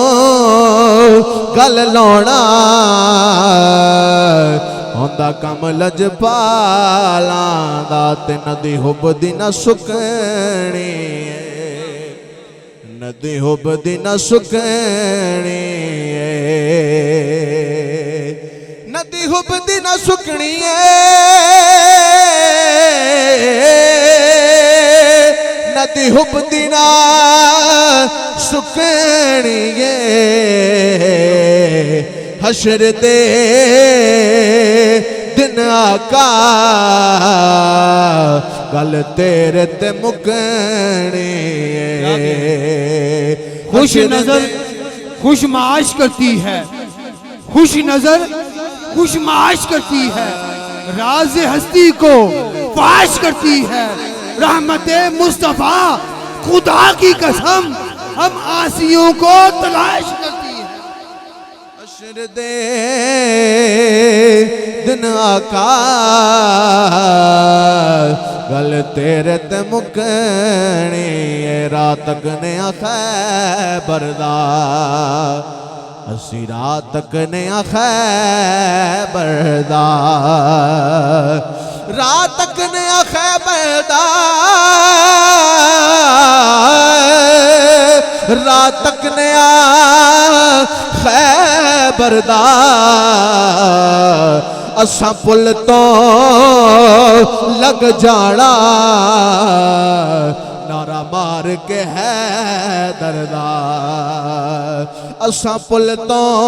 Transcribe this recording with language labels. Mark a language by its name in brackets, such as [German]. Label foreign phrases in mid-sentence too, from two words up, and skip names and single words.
[Punjabi] گل لاؤنا ہوندا کم لجپالاں دا تے ندی حب دی نہ سکنی ندی حب دی نہ سکنی ندی حب دی نہ سکنی ندی حب دی نہ سکنی حشر دے دن آقا گل تیرے تے مکنی [Urdu] خوش نظر خوش معاش کرتی ہے خوش نظر خوش معاش کرتی ہے راز ہستی کو فاش کرتی ہے رحمت مصطفیٰ خدا کی قسم ہم آسیوں کو تلاش کرتی ہے [Punjabi] حشر دے دن آقا گل تیرے تے مکنی رات گنے خیبر دا اسی رات گنے خیبر دا رات گنے خیبر دا رات گنے خیبر دا اساں پل تو لگ جانا نعرہ مار کے حیدر دا اساں پل تو